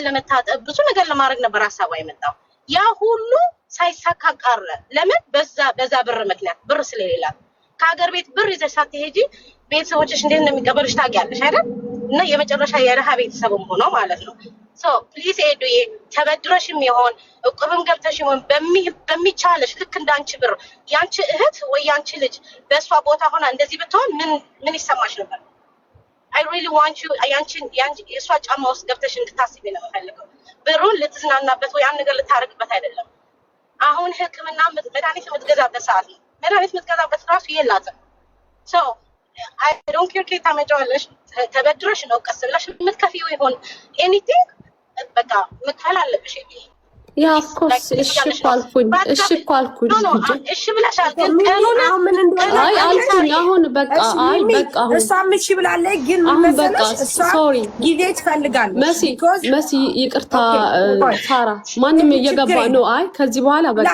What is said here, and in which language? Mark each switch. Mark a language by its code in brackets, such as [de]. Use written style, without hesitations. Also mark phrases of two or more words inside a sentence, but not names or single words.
[am] ለመታጠብ ብዙ ነገር ለማድረግ ነበር ሀሳቧ የመጣው ያ ሁሉ ሳይሳካ ቀረ ለምን በዛ ብር ምክንያት ብር ስለሌላት ከሀገር ቤት ብር ይዘሽ ሳትሄጂ ቤተሰቦችሽ እንዴት እንደሚቀበሉሽ ታውቂያለሽ አይደል እና የመጨረሻ የረሃ ቤተሰብም ሆኖ ማለት ነው [en] so please [am] ኤዱዬ ተበድረሽም ይሆን እቁብም ገብተሽ ይሆን በሚቻለሽ ልክ እንዳንቺ ብር ያንቺ እህት ወይ ያንቺ ልጅ በእሷ ቦታ ሆና እንደዚህ ብትሆን ምን ይሰማሽ ነበር [en] I really want you [am] ያንቺ የእሷ ጫማ ውስጥ ገብተሽ እንድታስቢ ነው የምፈልገው ብሩን ልትዝናናበት ወይ አንድ ነገር ልታረግበት አይደለም አሁን ህክምና መድኃኒት የምትገዛበት ሰዓት ነው መድኃኒት የምትገዛበት ራሱ የላትም [en] so I don't care [am] ከየት ታመጫዋለሽ ተበድረሽ ነው ቀስ ብለሽ የምትከፊው ይሆን anything በቃ መክፈል አለብሽ ያ [en] of course [am] እሺ ኳልኩኝ እሺ ብለሻል ግን ቀኑን ምን እንደሆነ አልኩኝ አሁን በቃ አሁን እሷም እሺ ብላለች ግን መሰለሽ እሷ ጊዜ ትፈልጋለች መሲ ይቅርታ ሳራ ማንም እየገባ ነው ከዚህ በኋላ በቃ